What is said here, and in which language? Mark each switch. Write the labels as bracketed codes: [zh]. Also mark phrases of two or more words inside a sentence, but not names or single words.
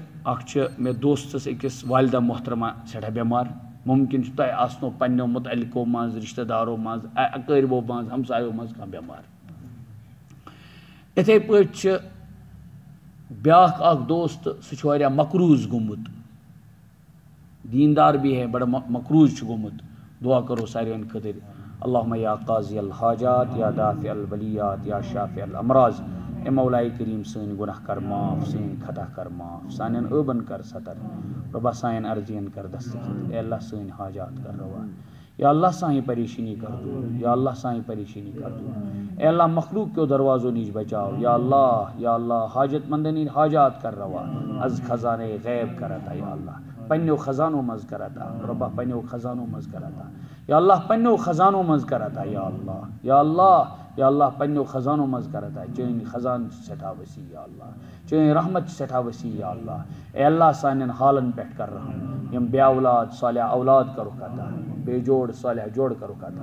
[ks] اکھ چھِ مےٚ دوستس أکِس والدہ محترمہ سٮ۪ٹھاہ بٮ۪مار. مُمکِن چھُ تۄہہِ آسنو پننیو مُتعلقو منٛز، رشتہٕ دارو منٛز، اقٲربو منٛز، ہمسایو منٛز کانٛہہ بٮ۪مار. اِتھے پٲٹھۍ چھِ بیٛاکھ اکھ دوست، سُہ چھُ واریاہ مقروض گوٚمُت، [ur] دیندار بھی ہے، بڑا مقروض [ks] چھُ گوٚمُت. دعا کرو ساروین خٲطرٕ. [ar] اللہُمہ یا قاضی الحاجات، یا دافع البلیات، یا شافع الامراض. [ks] اے مولائی کریم سٲنۍ گۄناہ کر معاف، سٲنۍ خطا کر معاف، سانٮ۪ن ٲبن کر ستر، رۄبا سانٮ۪ن عرضین کر دستخط. اے اللہ سٲنۍ حاجات کر روا، یا اللہ سانہِ پریشانی کر دور، یا اللہ سانہِ پریشانی کر دور. اے اللہ مخلوق کیو دروازو نِش بچاو، یا اللہ حاجت مندن ہٕنٛدۍ حاجات کر روا. از خزانے غیب کر عطا، یا اللہ پننیو خزانو منٛز کر عطا، رۄبا پننیو خزانو منٛز کر عطا. یا اللہ پننیو خزانو منٛز کر عطا، یا اللہ پننیو خزانو منٛز کر عطا. چٲنۍ خزان چھِ سٮ۪ٹھاہ وسیع، یا اللہ چٲنۍ رحمت چھِ سٮ۪ٹھاہ وسیع، یا اللہ. اے اللہ سانٮ۪ن حالن پٮ۪ٹھ کر رحم. یِم بے اولاد صالح اولاد کرُکھ عطا، بے جوڑ صالح جوڑ کرُکھ عطا.